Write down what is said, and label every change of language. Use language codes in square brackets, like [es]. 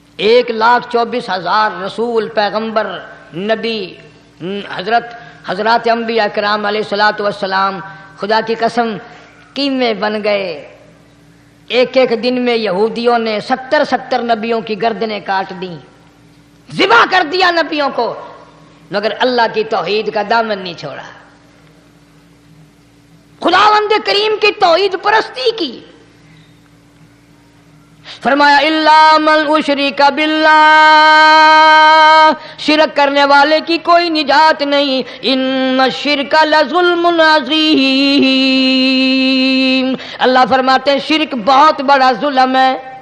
[ur] 1,24,000 رسول، پیغمبر، نبی، حضرات انبیاء کرام علیہ الصلوۃ والسلام خدا کی قسم قیمے بن گئے. ایک دن میں یہودیوں نے 70 نبیوں کی گردنیں کاٹ دیں، ذبح کر دیا نبیوں کو، مگر اللہ کی توحید کا دامن نہیں چھوڑا. خداوند کریم کی توحید پرستی کی. فرمایا [ar] الا من اشرک باللہ، [ur] شرک کرنے والے کی کوئی نجات نہیں. [ar] ان الشرک لظلم عظیم. [ur] اللہ فرماتے ہیں شرک بہت بڑا ظلم ہے.